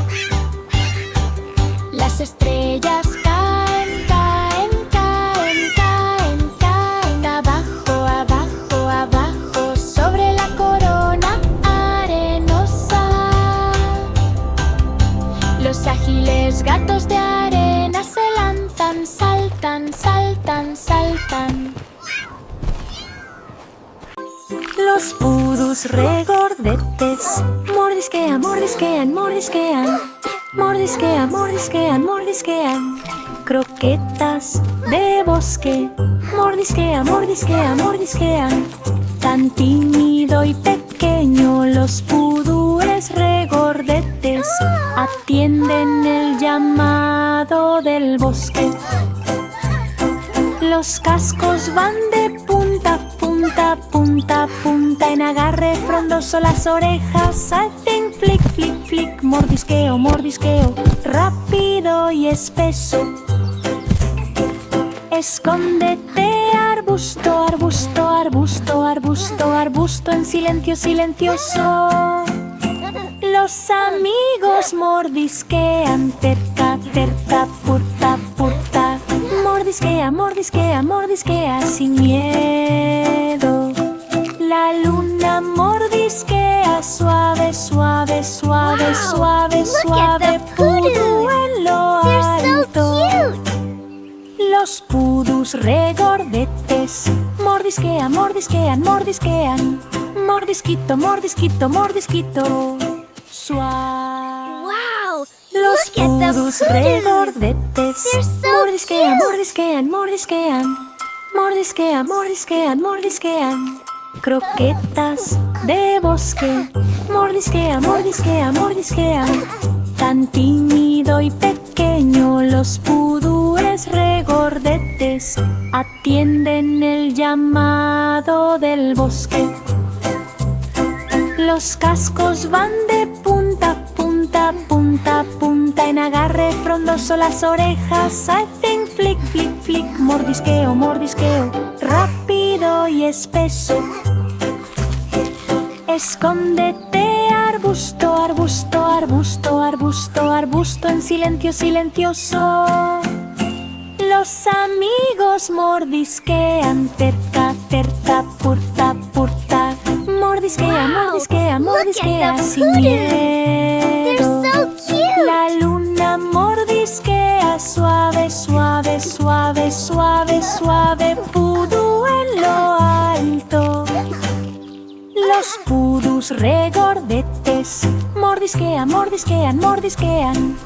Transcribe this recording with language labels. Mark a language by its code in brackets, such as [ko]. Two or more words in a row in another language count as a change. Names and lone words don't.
[es] Las estrellas caen, caen, caen, caen, caen abajo, abajo, abajo sobre la corona arenosa. Los ágiles gatos de arena se lanzan, saltan, saltan, saltan. Los pudus regordetes mordisquean, mordisquean, mordisquean. Mordisquean, mordisquean, mordisquean. Croquetas de bosque mordisquean, mordisquean, mordisquean. Tan tímido y pequeño, los pudúes regordetes atienden el llamado del bosque. Los cascos van de punta, punta, punta, punta. En agarre frondoso las orejas hacen [en] flick, flick, flick. [es] Mordisqueo, mordisqueo, rápido y espeso. Escóndete, arbusto, arbusto, arbusto, arbusto, arbusto en silencio silencioso. Los amigos mordisquean, cerca, cerca, purta, purta. Mordisquea, mordisquea, mordisquea sin miedo. La luna mordisquea suave, suave, suave, suave, suave. Pudú en lo alto. Los pudus regordetes mordisquean, mordisquean, mordisquean. Mordisquito, mordisquito, mordisquito. Suave. Wow! Los [en] Look at the [es] pudus pudus. regordetes [en] They're so [es] mordisquean, [en] cute. [es] mordisquean, mordisquean. Mordisquean, mordisquean, mordisquean. Croquetas de bosque mordisquean, mordisquean, mordisquean. Tan tímido y pequeño, los pudúes regordetes atienden el llamado del bosque. Los cascos van de punta, punta, punta, punta. En agarre frondoso las orejas hacen [en] flick, flick, flick. [es] Mordisqueo, mordisqueo, rápido y espeso. Escóndete, arbusto, arbusto, arbusto, arbusto, arbusto en silencio silencioso. Los amigos mordisquean, terca, terca, purta, purta. Mordisquea, Wow, mordisquea, mordisquea [en] look at the [es] sin [en] poodles. [es] miedo. [en] They're so cute. [es] La luna mordisquea suave, suave, suave, suave, suave. Pudú en lo alto. Los pudús regordetes mordisquean, mordisquean, mordisquean.